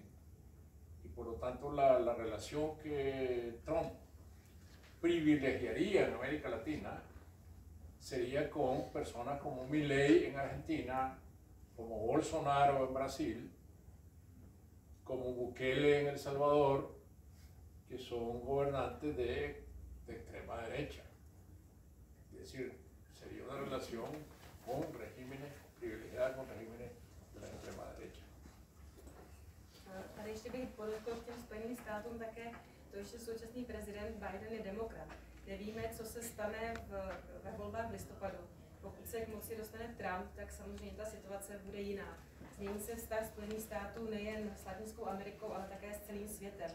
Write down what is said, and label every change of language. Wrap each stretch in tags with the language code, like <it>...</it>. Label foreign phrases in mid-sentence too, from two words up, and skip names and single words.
<es>Y por lo tanto la relación que Trump privilegiaría en América Latina sería con personas como Milei en Argentina, como Bolsonaro en Brasil, como Bukele en El Salvador, que son gobernantes de extrema derecha. Es decir, sería una relación con regímenes, privilegiada con regímenes de la extrema derecha.</es> <cs>Tady ještě bych podotkl k těm Spojeným státům také to, že současný prezident Biden je demokrat. Nevíme, co se stane ve volbách v listopadu. Pokud se k moci dostane Trump, tak samozřejmě ta situace bude jiná. Změní se vztah Spojených států nejen s Latinskou Amerikou, ale také s celým světem.</cs>